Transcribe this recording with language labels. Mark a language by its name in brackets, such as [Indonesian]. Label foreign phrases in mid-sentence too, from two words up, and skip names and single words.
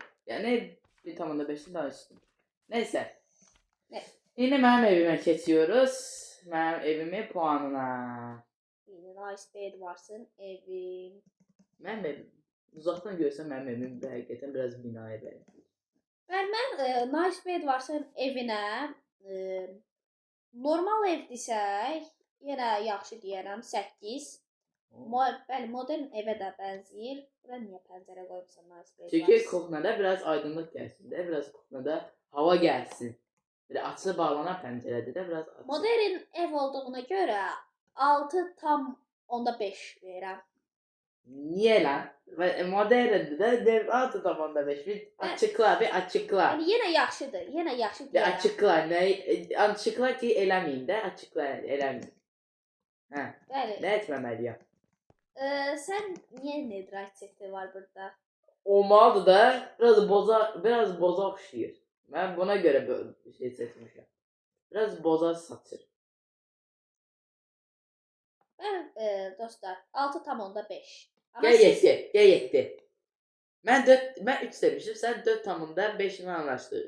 [Turkish] Yani 1,5'in daha üstün. Neyse. Ne? Yine benim evime geçiyoruz. Benim evimin puanına. Nice bed varsın evim. Benim evim. Uzaktan görsem benim evim hakikaten biraz binaya benziyor. [Azerbaijani] Mən nice bed varsın evinə normal ev desək, yenə yaxşı deyərəm 8. Bəli, modern evə də bənzəyir. Bura niyə pəncərə qoyubsan nice bed Çünkü varsın? [Turkish] kuhnada biraz aydınlık gelsin de, biraz kuhnada hava gelsin. Böyle açılı bağlanan pencerede de biraz açık. [Azerbaijani] Modern ev olduğuna görə 6,5 verirəm. [Turkish] Niye lan? Modernde de dev 6,5. Bir açıkla, bir açıkla. [Azerbaijani] Yəni yenə yaxşıdır, yenə yaxşı [Turkish] Bir [Azerbaijani] deyirəm. [Turkish] açıkla. Ne? Açıkla ki eləmeyeyim de, açıkla eləmeyeyim. Ha. [Azerbaijani] Bəli. Ne etməməliyəm? Sən niyə netherite seti var burada? Olmalıdır da biraz boza oxşayır. [Turkish] Ben buna göre böyle bir şey seçmişim. Biraz boza saçır. [Azerbaijani] Mən dostlar 6,5. [Turkish] Gel yetti. Ben 3 demişim. Sen 4 tamında 5'ini anlaştın.